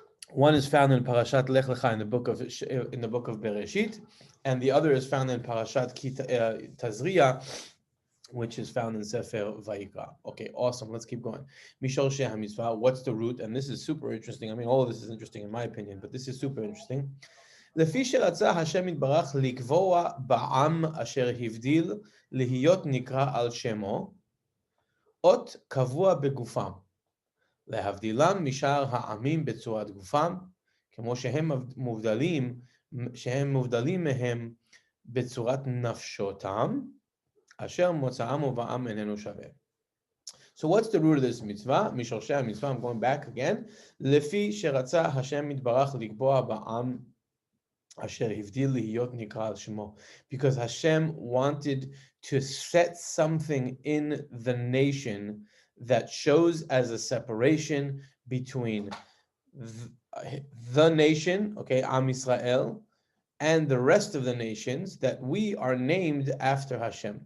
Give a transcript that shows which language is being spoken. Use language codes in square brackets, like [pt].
[en] One is found in Parashat Lech Lecha in the book of Bereshit, and the other is found in Parashat Tazria, which is found in Sefer Vayikra. Okay, awesome. Let's keep going. Mishor Sheh HaMitzvah. What's the root? And this is super interesting. I mean, all of this is interesting in my opinion, but this is super interesting. [he] לפי שרצה השם יתברך לקבוע בעם אשר הבדיל להיות נקרא על שמו, אות קבוע בגופם, להבדילם משאר העמים בצורת גופם, כמו שהם מובדלים מהם בצורת נפשותם, אשר מוצאם ובעם איננו שווה. [en] So what's the root of this mitzvah? [he] משורשי המצווה, [en] I'm going back again. [he] לפי שרצה השם יתברך לקבוע בעם אשר הבדיל להיות נקרא על שמו. [en] Because Hashem wanted to set something in the nation that shows as a separation between the nation, okay, Am Yisrael, and the rest of the nations, that we are named after Hashem.